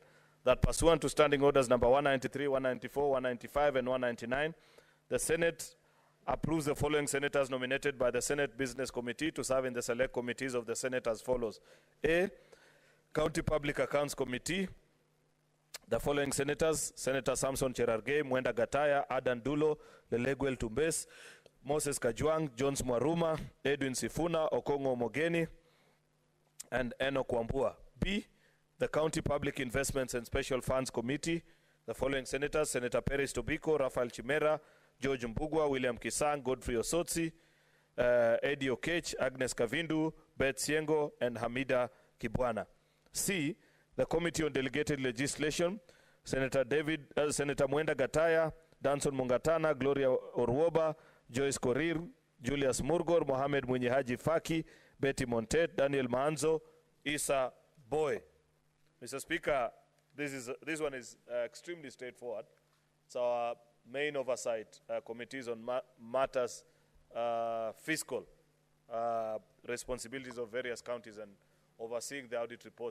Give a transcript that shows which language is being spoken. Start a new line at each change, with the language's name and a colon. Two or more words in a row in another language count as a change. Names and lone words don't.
English: That pursuant to Standing Orders number 193, 194, 195, and 199, the Senate approves the following senators nominated by the Senate Business Committee to serve in the select committees of the Senate as follows. A. County Public Accounts Committee. The following senators: Senator Samson Cherargei, Mwenda Gataya, Adan Dulo, Leleguel Tumbes, Moses Kajwang, Jones Mwaruma, Edwin Sifuna, Okongo Omogeni, and Enoch Wambua. B. The County Public Investments and Special Funds Committee. The following senators: Senator Peris Tobiko, Rafael Chimera, George Mbugwa, William Kisang, Godfrey Osotsi, Eddie Okech, Agnes Kavindu, Beth Siengo, and Hamida Kibwana. C. The Committee on Delegated Legislation, Senator Mwenda Gataya, Danson Mungatana, Gloria Orwoba, Joyce Korir, Julius Murgor, Mohammed Mwinyi Haji Faki, Betty Montet, Daniel Manzo, Isa Boy. Mr. Speaker, this one is extremely straightforward. It's our main oversight committees on matters fiscal responsibilities of various counties and overseeing the audit reports.